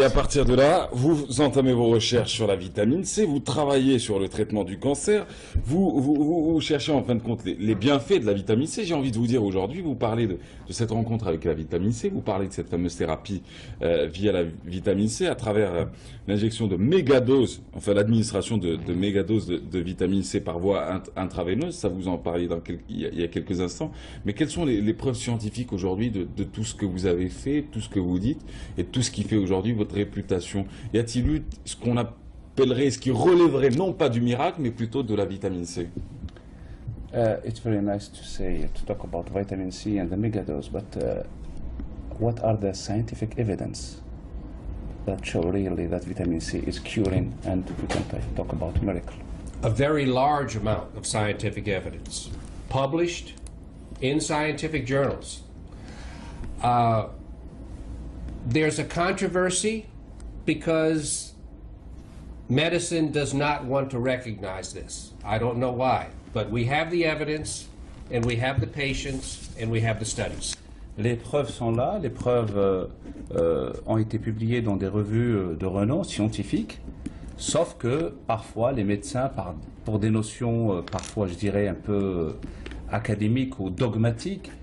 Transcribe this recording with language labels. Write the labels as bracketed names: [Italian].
[French] Et à partir de là, vous entamez vos recherches sur la vitamine C, vous travaillez sur le traitement du cancer, vous cherchez en fin de compte les bienfaits de la vitamine C. J'ai envie de vous dire aujourd'hui, vous parlez de cette rencontre avec la vitamine C, vous parlez de cette fameuse thérapie via la vitamine C à travers l'injection de mégadoses, enfin l'administration de mégadoses de vitamine C par voie intraveineuse. Ça vous en parliez il y a quelques instants. Mais quelles sont les preuves scientifiques aujourd'hui de tout ce que vous avez fait, tout ce que vous dites et tout ce qui fait aujourd'hui votre réputation? Y a-t-il eu ce qu'on appellerait, ce qui relèverait non pas du miracle, mais plutôt de la vitamine C? [English] It's very nice to talk about vitamin C and the megadose, but what are the scientific evidence that show really that vitamin C is curing, and we can talk about miracle? A very large amount of scientific evidence published in scientific journals. There's a controversy because medicine does not want to recognize this. I don't know why, but we have the evidence, and we have the patients, and we have the studies. [French] Les preuves sont là, les preuves ont été publiées dans des revues de renom scientifique, sauf que parfois les médecins, pour des notions parfois je dirais un peu académiques ou dogmatiques,